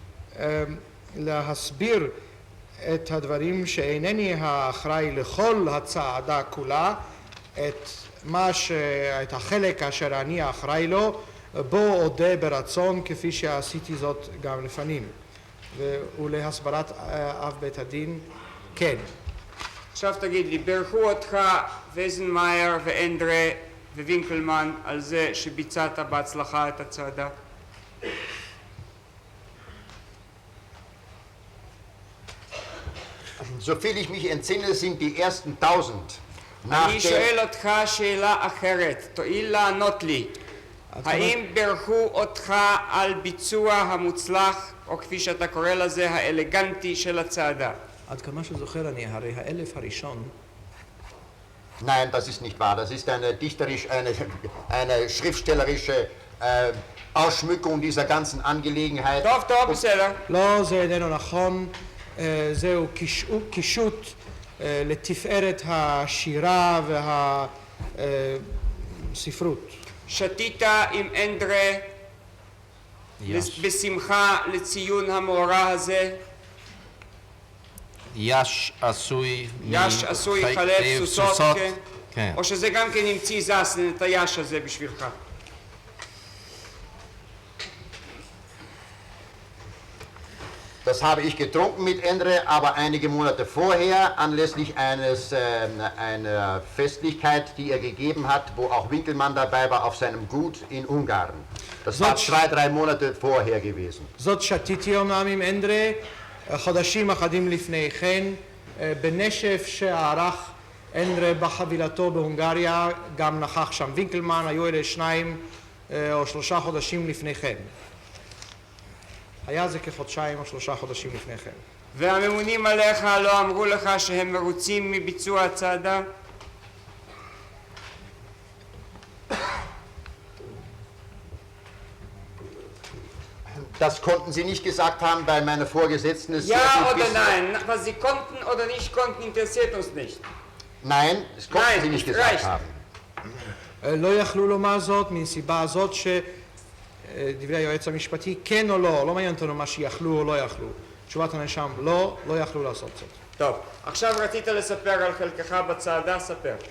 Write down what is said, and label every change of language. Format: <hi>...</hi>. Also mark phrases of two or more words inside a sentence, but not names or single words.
<he>להסביר את הדברים שאינני האחראי לכל הצעדה כולה, את החלק אשר אני האחראי לו, בו אודה ברצון כפי שעשיתי זאת גם לפנים. ולהסברת אב בית הדין, כן. עכשיו תגיד לי, ברכו אותך וזנמאייר ואנדרה ווינקלמן על זה שביצעת בהצלחה את הצעדה?</he> <de>Soviel ich mich entsinne, sind die ersten 1000 nach</de> <he>אני שואל אותך שאלה אחרת, תואיל לענות לי. האם ברכו אותך על ביצוע המוצלח, או כפי שאתה קורא לזה, האלגנטי של הצעדה? עד כמה שזוכר אני, הרי האלף הראשון</he> <de>Nein, das ist nicht wahr. Das ist eine schriftstellerische Ausschmückung dieser ganzen Angelegenheit.</de> <he>טוב, טוב, בסדר. לא, זה איננו נכון, זהו קישוט לתפארת השירה והספרות. שתית עם אנדרה בשמחה לציון המאורע הזה? יש עשוי חלב סוסות, כן. או שזה גם כן המציא זסן את היש הזה בשבילך?</he> <de>Das habe ich getrunken mit Endre, aber einige Monate vorher, anlässlich einer Festlichkeit, die er gegeben hat, wo auch Winkelmann dabei war, auf seinem Gut in Ungarn. Das war 2-3 Monate vorher gewesen.</de> <he>זאת שתיתי אומנם עם אנדרה, חודשים אחדים לפני כן, בנשף שערך אנדרה בחבילתו בהונגריה, גם נכח שם וינקלמן, היו אלה 2 או 3 חודשים לפני כן. היה זה כחודשיים או 3 חודשים לפני כן. והממונים עליך לא אמרו לך שהם מרוצים מביצוע הצעדה?</he> <de>Das konnten Sie nicht gesagt haben, weil meine Vorgesetzten es sehr Ja gut oder wissen. nein? Was sie konnten oder nicht konnten, interessiert uns nicht. Nein, das konnten Nein, Sie nicht es gesagt reicht. haben.</de> <he>לא יכלו לומר זאת מסיבה הזאת שדברי היועץ המשפטי כן או לא, לא מעניין אותנו מה שיכלו או לא יכלו. תשובת הנאשם לא יכלו לעשות זאת. טוב, עכשיו רצית לספר על חלקך בצעדה, ספר.</he>